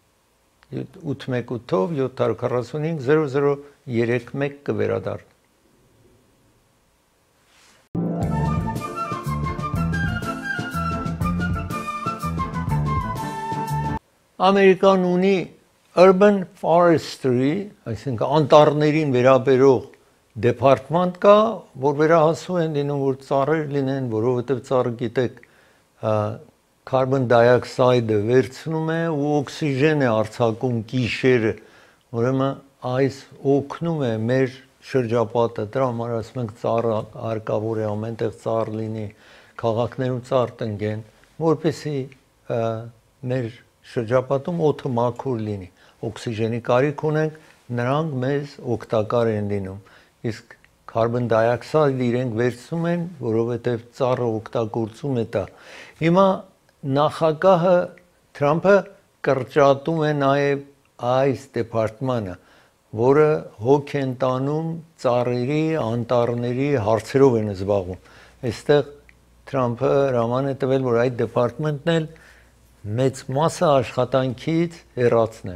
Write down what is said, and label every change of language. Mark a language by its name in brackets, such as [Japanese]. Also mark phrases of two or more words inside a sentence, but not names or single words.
[Armenian] 818-ով 745 0031 կվերադառնա։ Ամերիկան ունի Urban Forestry, այսինքն անտառներին վերաբերող դեպարտման կա, որ վերահասում են լինում, որ ծառեր լինեն, որովհետև ծառը գիտեք [English] carbon dioxide- [Armenian] ը վերցնում է ու օքսիգեն է արձակում գիշերը, ուրեմն այս օգնում է մեր շրջապատը, դրա համար ասում ենք ծառը հարկավոր է ամենտեղ ծառ լինի, քաղաքներում ծառ տնկեն, որպեսզի մեր շրջապատում օդը մաքուր լինի, օքսիգենի կարիք ունենք, նրանք մեզ օգտակար են լինում, իսկ [English] carbon dioxide [Armenian] իրենք վերցնում են, որովհետև ծառը օգտագործում է դա։ Հիմա նախագահը Թրամփը կրճատում է նաև այս դեպարտմանը, որը հոգ են տանում ծառերի, անտառների հարցերով են զբաղվում։ Այստեղ Թրամփը հրաման է տվել, որ այդ դեպարտմենտն էլ մեծ մասը աշխատանքից հեռացնեն։